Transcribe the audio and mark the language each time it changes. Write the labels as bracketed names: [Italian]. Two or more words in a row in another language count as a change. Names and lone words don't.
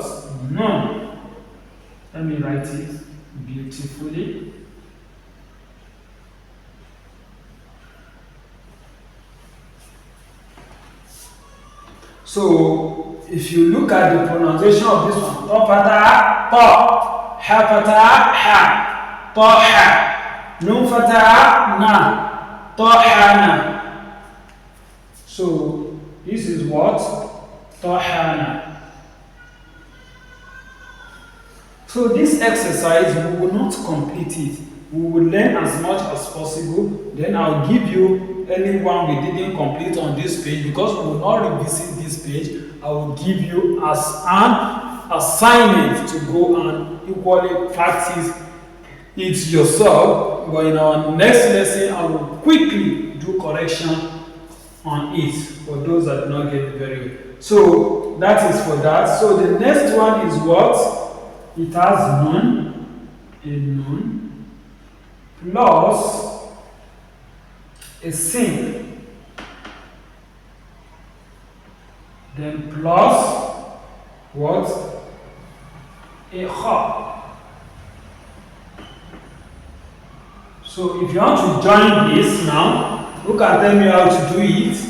[English] No. Let me write it beautifully. So if you look at the pronunciation of this one, [Arabic] تاء فتحة تَ، هاء فتحة هَ، تَ هَ، نون فتحة نَ، تَ هَ نَ. [English] So this is what? [Arabic] تَ هَ نَ. [English] So this exercise, we will not complete it. We will learn as much as possible. Then I'll give you anyone we didn't complete on this page because we will not revisit this page. I will give you as an assignment to go and equally practice it yourself. But in our next lesson, I will quickly do correction on it for those that do not get it very well. So that is for that. So the next one is what? It has nun, a nun, plus a sin, then plus what? a kha. So if you want to join this now, look at tell me how to do it.